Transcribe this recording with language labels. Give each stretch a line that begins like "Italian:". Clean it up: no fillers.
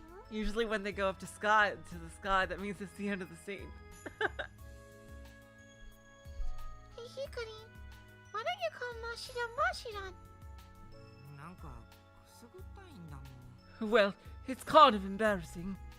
English: Usually when they go up to the sky, that means it's the end of the scene. Hey Hickorine, why don't you call Mashiro Mashiro?
Japanese: なんかくすぐったいんだもん。
English: Well, it's kind of embarrassing.